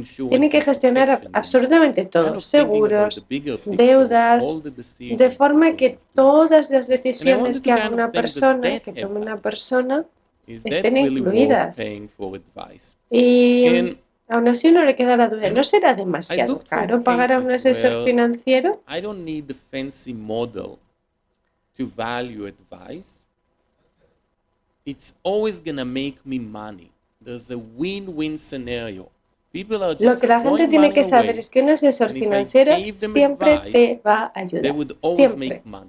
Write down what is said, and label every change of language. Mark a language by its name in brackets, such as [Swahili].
[Spanish] Tienen que gestionar absolutamente todo, seguros, deudas, de forma que todas las decisiones que haga una persona, que tome una persona, estén incluidas. Y aún así uno le queda la duda, ¿no será demasiado caro pagar a un asesor financiero? [English] I don't need the fancy model to value advice. It's always going to make me money. There's a win-win scenario. [Spanish] Lo que la gente tiene que saber es que un asesor financiero siempre te va a ayudar. Siempre.